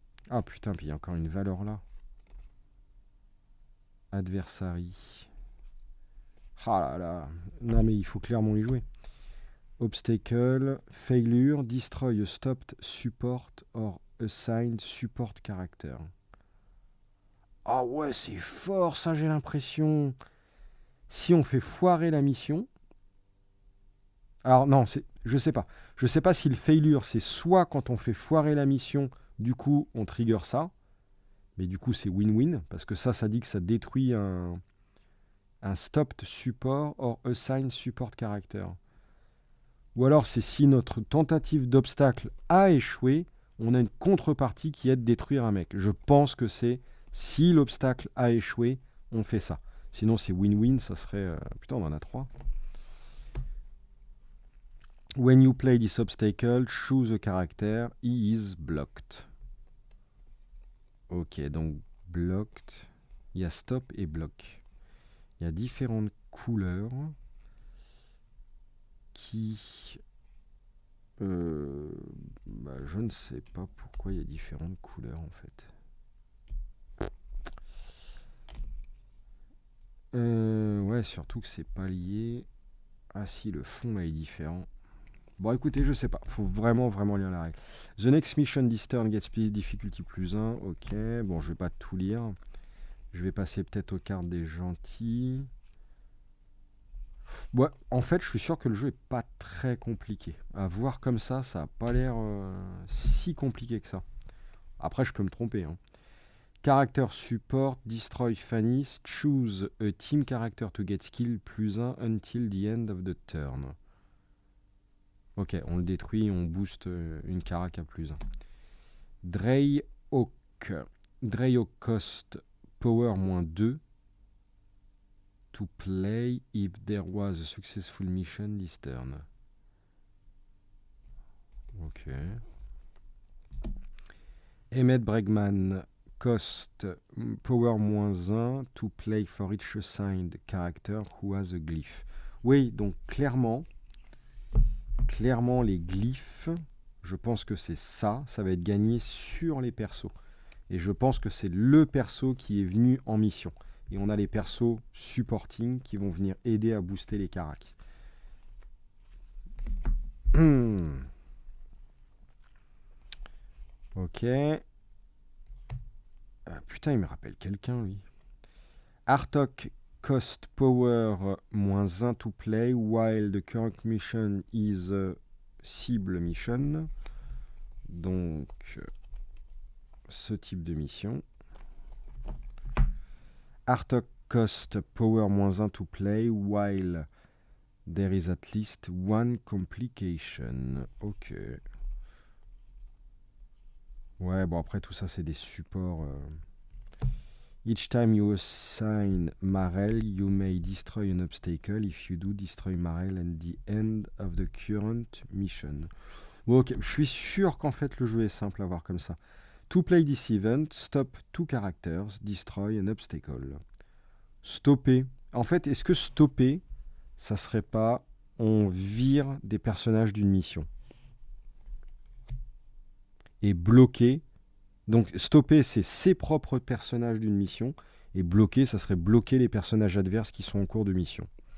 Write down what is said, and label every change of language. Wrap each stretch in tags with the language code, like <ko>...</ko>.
<fr>Ah putain, puis il y a encore une valeur là. Adversary. Ah là là. Non mais il faut clairement y jouer.</fr> <en>Obstacle, failure, destroy a stopped support or assigned support character.</en> <fr>Ah ouais, c'est fort ça, j'ai l'impression. Si on fait foirer la mission. Alors non, je sais pas. Je sais pas si le failure, c'est soit quand on fait foirer la mission, du coup on trigger ça. Mais du coup c'est win-win, parce que ça dit que ça détruit un</fr> <en>stopped support or assigned support character.</en> <fr>Ou alors c'est si notre tentative d'obstacle a échoué, on a une contrepartie qui est de détruire un mec. Je pense que c'est si l'obstacle a échoué, on fait ça. Sinon c'est win-win, ça serait... Putain, on en a 3.</fr> <en>When you play this obstacle, choose a character, he is blocked.</en> <fr>Ok, donc blocked. Il y a stop et block. Il y a différentes couleurs qui... je ne sais pas pourquoi il y a différentes couleurs en fait. Ouais, surtout que c'est pas lié. Ah si, le fond là est différent. Bon écoutez, je sais pas. Faut vraiment lire la règle.</fr> <en>The next mission this turn gets difficulty +1.</en> <fr>Ok, bon je vais pas tout lire. Je vais passer peut-être aux cartes des gentils. Ouais, en fait, je suis sûr que le jeu est pas très compliqué. À voir comme ça a pas l'air si compliqué que ça. Après, je peux me tromper. Hein.</fr> <en>Character support, destroy Fanny's, choose a team character to get skill +1 until the end of the turn.</en> <fr>Ok, on le détruit, on booste une carac à +1.</fr> <en>Dreyhawk. Dreyhawk cost power -2 to play if there was a successful mission this turn.</en> <fr>Ok.</fr> <en>Emmett Bregman cost power -1 to play for each assigned character who has a glyph.</en> <fr>Oui, donc clairement, les glyphes, je pense que c'est ça va être gagné sur les persos. Et je pense que c'est le perso qui est venu en mission. Et on a les persos supporting qui vont venir aider à booster les caracs. Ok. Putain, il me rappelle quelqu'un, lui.</fr> <en>Artok cost power -1 to play while the current mission is a cible mission.</en> <fr>Donc, ce type de mission. Artok cost power -1 to play while there is at least one complication. Ok. Ouais, bon après tout ça c'est des supports.</fr> <en>Each time you assign Marel, you may destroy an obstacle. If you do, destroy Marel at the end of the current mission.</en> <fr>Bon, ok, je suis sûr qu'en fait le jeu est simple à voir comme ça.</fr> <en>To play this event, stop 2 characters, destroy an obstacle.</en> <fr>Stopper. En fait, est-ce que stopper, ça serait pas on vire des personnages d'une mission? Et bloquer, donc stopper, c'est ses propres personnages d'une mission, et bloquer, ça serait bloquer les personnages adverses qui sont en cours de mission.</fr>